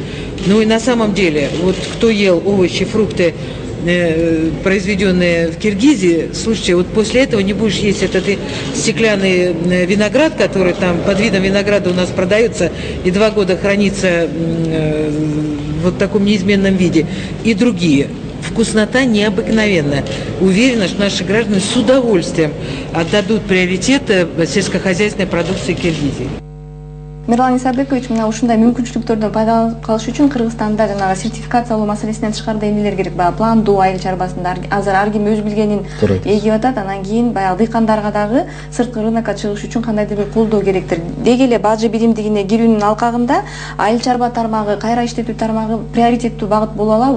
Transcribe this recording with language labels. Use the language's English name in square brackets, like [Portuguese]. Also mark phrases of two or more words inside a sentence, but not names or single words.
[Russian] Ну и на самом деле, вот кто ел овощи, фрукты, произведенные в Киргизии, слушайте, вот после этого не будешь есть этот стеклянный виноград, который там под видом винограда у нас продается и 2 года хранится вот в таком неизменном виде, и другие. Вкуснота необыкновенная. Уверена, что наши граждане с удовольствием отдадут приоритет сельскохозяйственной продукции Киргизии. [Kyrgyz] Мирлан Исабекович, мына ушундай мүмкүнчүлүктөрдөн пайдаланып калыш үчүн Кыргызстанда жанагы сертификациялоо маселесинен тышкарыда эмнелер керек? Баягы пландоо айыл чарбасында азыр ар ким өз билгенин эгип атат, анан кийин баягы дыйкандарга дагы сырткы рынокко чыгыш үчүн кандайдыр бир колдоо керектир. Деги эле бажы биримдигине кирүүнүн алкагында айыл чарба тармагы, кайра иштетүү тармагы приоритеттүү багыт боло алабы?